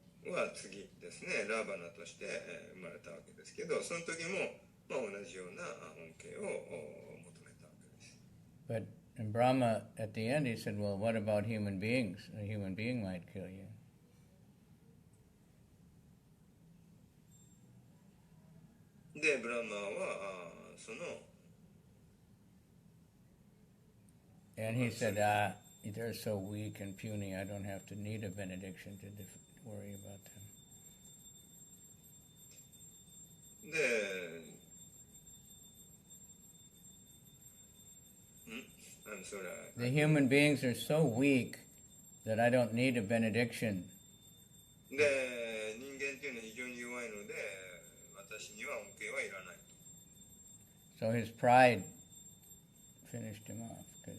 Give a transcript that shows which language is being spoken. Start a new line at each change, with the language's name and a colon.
Japanese: は次ですね、ラーバナとして生まれたわけですけど、その時も、同じような恩恵を求めたわけです。
English: But in Brahma, at the end, he said, well, what about human beings? A human being might kill you.
Japanese: で、ブラマはその
English: And he said, they're so weak and puny, I don't have to need a benediction to worry about them. で、I'm sorry. The human beings are so weak that I don't need a benediction.
Japanese: で、人間っていうのは非常に弱いので、私には恩恵はいらないと。
English: So his pride finished him off.